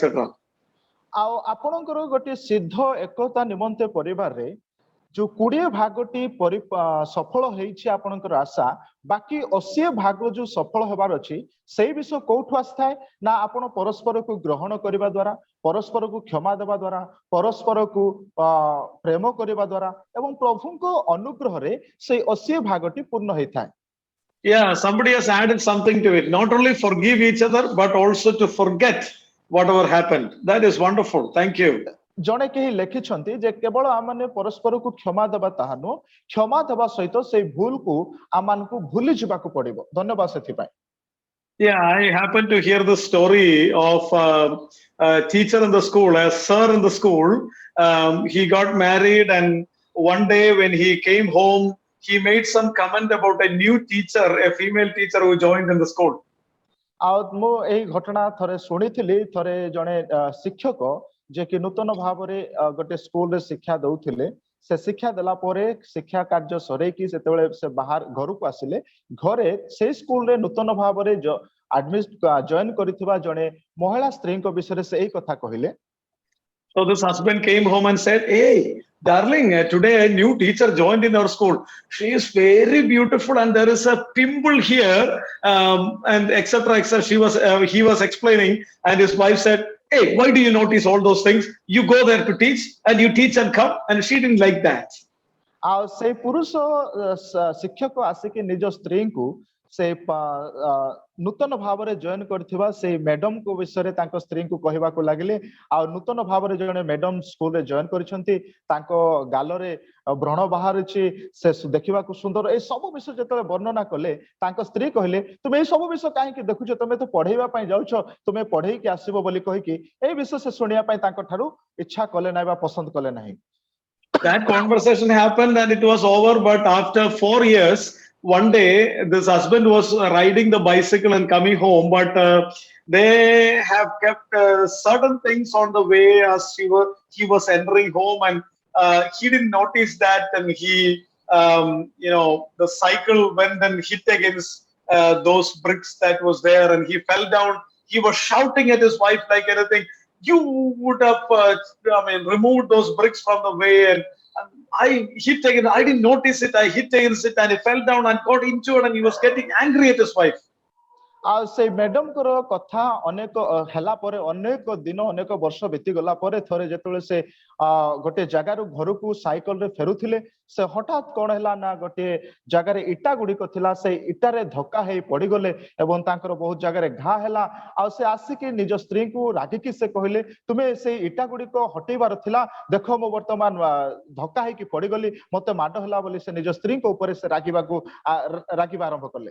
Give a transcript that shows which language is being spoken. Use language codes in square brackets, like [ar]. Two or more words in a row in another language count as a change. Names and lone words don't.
[or] ଆଉ ଆପଣଙ୍କର ଗୋଟିଏ ସିଦ୍ଧ ଏକତା ନିମନ୍ତେ ପରିବାରରେ ଯୋଉ 20 ଭାଗଟି ସଫଳ ହେଇଛି ଆପଣଙ୍କର ଆଶା ବାକି 80 ଭାଗ ଯୋଉ ସଫଳ ହେବାର ଅଛି ସେଇ ବିଷୟ କୋଉଠୁ ଆସିଥାଏ ନା ଆପଣ ପରସ୍ପରକୁ ଗ୍ରହଣ କରିବା ଦ୍ୱାରା ପରସ୍ପରକୁ କ୍ଷମା ଦେବା ଦ୍ୱାରା ପରସ୍ପରକୁ ପ୍ରେମ କରିବା ଦ୍ୱାରା ଏବଂ ପ୍ରଭୁଙ୍କ ଅନୁଗ୍ରହରେ ସେଇ 80 ଭାଗଟି ପୂର୍ଣ୍ଣ ହେଇଥାଏ [en] Yeah, somebody has added something to it. Not only forgive each other, but also to forget whatever happened. That is wonderful. Thank you. [or] ଜଣେ କେହି ଲେଖିଛନ୍ତି ଯେ କେବଳ ଆମମାନେ ପରସ୍ପରକୁ କ୍ଷମା ଦେବା ତାହା ନୁହଁ କ୍ଷମା ଦେବା ସହିତ ସେଇ ଭୁଲକୁ ଆମମାନଙ୍କୁ ଭୁଲି ଯିବାକୁ ପଡିବ ଧନ୍ୟବାଦ ସେଥିପାଇଁ [en] Yeah, I happened to hear the story of a teacher in the school, a sir in the school. He got married, and one day when he came home, he made some comment about a new teacher, a female teacher who joined in the school. [or] ଆଉ ମୁଁ ଏହି ଘଟଣା ଥରେ ଶୁଣିଥିଲି ଥରେ ଜଣେ ଶିକ୍ଷକ ଯେ କି ନୂତନ ଭାବରେ ଗୋଟେ ସ୍କୁଲରେ ଶିକ୍ଷା ଦଉଥିଲେ ସେ ଶିକ୍ଷା ଦେଲା ପରେ ଶିକ୍ଷା କାର୍ଯ୍ୟ ସରେଇକି ସେତେବେଳେ ସେ ବାହାର ଘରକୁ ଆସିଲେ ଘରେ ସେଇ ସ୍କୁଲରେ ନୂତନ ଭାବରେ ଜଏନ୍ କରିଥିବା ଜଣେ ମହିଳା ସ୍ତ୍ରୀଙ୍କ ବିଷୟରେ ସେ ଏହି କଥା କହିଲେ [en] So this husband came home and said, "Hey, darling, today a new teacher joined in our school. She is very beautiful, and there is a pimple here, and etc. etc." He was explaining, and his wife said, "Hey, why do you notice all those things? You go there to teach, and you teach and come." And she didn't like that. [or] ଆଉ ସେଇ ପୁରୁଷ ଶିକ୍ଷକ ଆସିକି ନିଜ ସ୍ତ୍ରୀଙ୍କୁ ସେ ନୂତନ ଭାବରେ ଜଏନ୍ କରିଥିବା ସେଇ ମ୍ୟାଡମଙ୍କ ବିଷୟରେ ତାଙ୍କ ସ୍ତ୍ରୀଙ୍କୁ କହିବାକୁ ଲାଗିଲେ ଆଉ ନୂତନ ଭାବରେ ଜଣେ ମ୍ୟାଡମ ସ୍କୁଲରେ ଜଏନ୍ କରିଛନ୍ତି ତାଙ୍କ ଗାଲରେ ବ୍ରଣ ବାହାରିଛି ସେ ଦେଖିବାକୁ ସୁନ୍ଦର ଏଇ ସବୁ ବିଷୟ ଯେତେବେଳେ ବର୍ଣ୍ଣନା କଲେ ତାଙ୍କ ସ୍ତ୍ରୀ କହିଲେ ତୁମେ ଏଇ ସବୁ ବିଷୟ କାହିଁକି ଦେଖୁଛ ତମେ ତ ପଢେଇବା ପାଇଁ ଯାଉଛ ତୁମେ ପଢେଇକି ଆସିବ ବୋଲି କହିକି ଏଇ ବିଷୟ ସେ ଶୁଣିବା ପାଇଁ ତାଙ୍କ ଠାରୁ ଇଚ୍ଛା କଲେ ନାହିଁ ବା ପସନ୍ଦ କଲେ ନାହିଁ [en] That conversation happened and it was over, but after 4 years, one day this husband was riding the bicycle and coming home, but they have kept certain things on the way as he was entering home, and he didn't notice that, and he the cycle went and hit against those bricks that was there, and he fell down. He was shouting at his wife like anything. You would have removed those bricks from the way, and I hit again. I didn't notice it. I hit against it, and it fell down and got injured, and he was getting angry at his wife. [or] ଆଉ ସେଇ ମ୍ୟାଡମଙ୍କର କଥା ଅନେକ ହେଲା ପରେ ଅନେକ ଦିନ ଅନେକ ବର୍ଷ ବିତି ଗଲା ପରେ ଥରେ ଯେତେବେଳେ ସେ ଗୋଟେ ଜାଗାରୁ ଘରକୁ ସାଇକେଲରେ ଫେରୁଥିଲେ ସେ ହଠାତ୍ କଣ ହେଲା ନା ଗୋଟେ ଜାଗାରେ ଇଟା ଗୁଡିକ ଥିଲା ସେଇ ଇଟାରେ ଧକ୍କା ହେଇ ପଡିଗଲେ ଏବଂ ତାଙ୍କର ବହୁତ ଜାଗାରେ ଘା ହେଲା ଆଉ ସେ ଆସିକି ନିଜ ସ୍ତ୍ରୀଙ୍କୁ ରାଗିକି ସେ କହିଲେ ତୁମେ ସେଇ ଇଟା ଗୁଡିକ ହଟେଇବାର ଥିଲା ଦେଖ ମୁଁ ବର୍ତ୍ତମାନ ଧକ୍କା ହେଇକି ପଡିଗଲି ମତେ ମାଡ ହେଲା ବୋଲି ସେ ନିଜ ସ୍ତ୍ରୀଙ୍କ ଉପରେ ସେ ରାଗିବା ଆରମ୍ଭ କଲେ